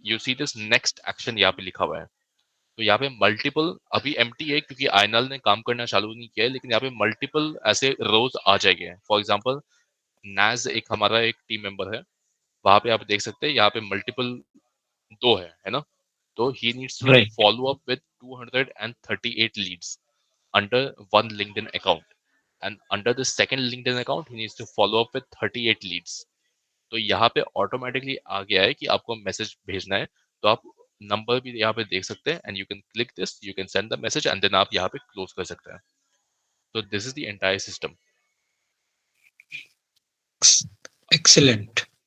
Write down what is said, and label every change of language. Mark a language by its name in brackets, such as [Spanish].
[English] you see this next action [Hindi] यहाँ पे लिखा हुआ है, तो यहाँ पे मल्टीपल, अभी एम्प्टी है क्योंकि आयनल ने काम करना चालू नहीं किया है, लेकिन यहाँ पे मल्टीपल ऐसे रोज आ जाएंगे। फॉर एग्जांपल नाज एक हमारा एक टीम मेंबर है, वहां पे आप देख सकते हैं यहाँ पे मल्टीपल 2 है ना। [English] तो he needs to Right. follow up with 238 leads under one LinkedIn account, and under the second LinkedIn account he needs to follow up with 38 leads। [Hindi] तो यहाँ पे ऑटोमेटिकली आ गया है कि आपको मैसेज भेजना है, तो आप नंबर भी यहाँ पे देख सकते हैं [English] and you can click this, you can send the message [Hindi] and then आप यहाँ पे क्लोज कर सकते हैं। [English] तो this is the entire system. Ex- Excellent.